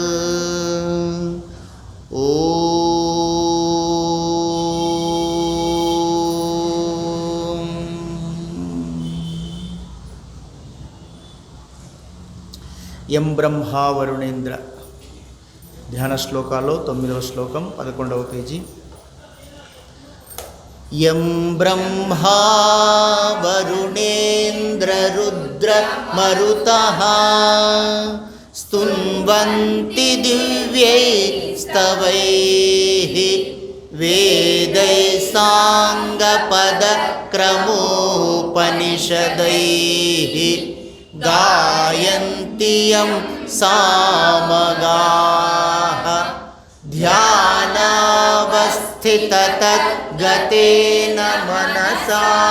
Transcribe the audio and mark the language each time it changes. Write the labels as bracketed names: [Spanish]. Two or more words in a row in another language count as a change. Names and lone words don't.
[Sanskrit] यं ब्रह्मा वरुणेन्द्र [Telugu] ధ్యాన శ్లోకాలో 9వ శ్లోకం 11వ పేజీ। [Sanskrit] यं ब्रह्मा वरुणेन्द्र रुद्र मरुतः स्तुन्वन्ति दिव्यैस्तवैः वेदैः साङ्गपदक्रमोपनिषदैः गायन्ति यं सामगाः ध्यानावस्थिततद्गतेन मनसा